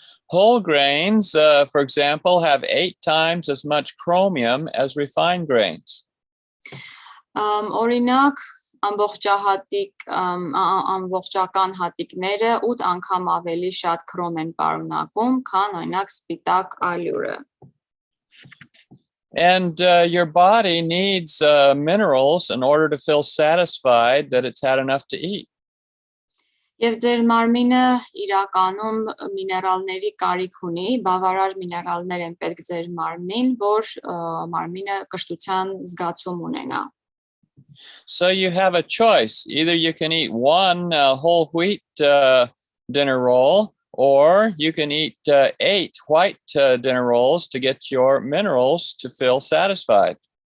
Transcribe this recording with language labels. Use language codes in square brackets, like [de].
[en] Whole grains, for example, have 8 times as much chromium as refined grains. [hy] Օրինակ ամբողջական հատիկները 8 անգամ ավելի շատ քրոմ են պարունակում, քան օրինակ սպիտակ ալյուրը։ [en] And your body needs minerals in order to feel satisfied that it's had enough to eat. [hy] Եվ ձեր մարմինը իրականում միներալների կարիք ունի, բավարար միներալներ են պետք ձեր մարմնին, որ մարմինը կշտության զգացում ունենա։ [en] So you have a choice. Either you can eat 1 whole wheat dinner roll, or you can eat 8 white dinner rolls to get your minerals to feel satisfied.